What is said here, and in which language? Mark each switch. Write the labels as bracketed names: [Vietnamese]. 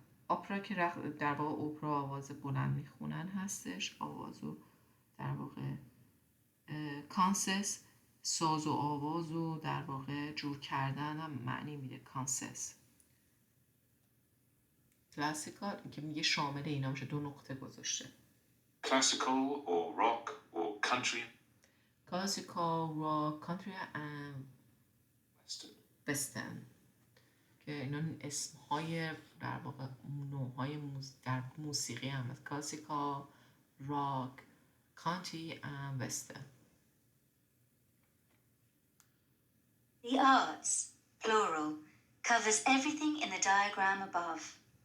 [Persian] اپرا که در واقع اپرا آواز بلند میخونن هستش، آوازو در واقع کانسرت ساز و آوازو در واقع جور کردن هم معنی میده کانسرت. کلاسیکال که میگه شامل اینا میشه، 2 نقطه گذاشته. [English] Classical or rock or country. Classical, rock, country and Western. [Persian] وسترن که اینا اسمهای در واقع نوعهای در موسیقی هم هست. [English] Classical, rock, country and western. The arts, plural, covers everything in the diagram above.